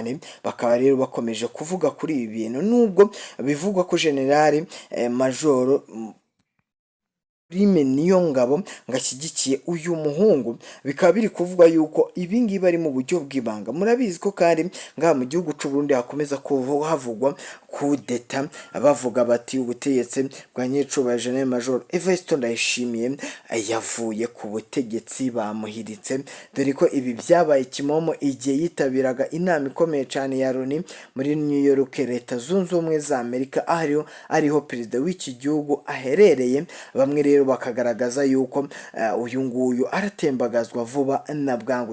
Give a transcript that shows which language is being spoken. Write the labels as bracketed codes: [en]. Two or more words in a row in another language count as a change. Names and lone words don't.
[rn] Bakaba rero bakomeje kuvuga kuri ibi bintu, nubwo bivugwa ko General Major Niyongabo ngashyigikiye uyu muhungu, bikaba biri kuvuga yuko ibi ngibi ari mu buryo bw'ibanga. Murabizi ko kandi ngaha mu gihugu cy'u Burundi hakomeza havugwa kudeta, bavuga bati ubutegetsi bwa nyiricubahiro General Major Evariste Ndayishimiye yavuye ku butegetsi, bamuhiritse, dore ko ibi byabaye kimomo igihe yitabiraga inama ikomeye cyane ya Loni muri New York, Leta Zunze Ubumwe za Amerika, ariho perezida w'iki gihugu aherereye. Bamwe rero bakagaragaza yuko uyu nguyu aratembagazwa vuba na bwangu.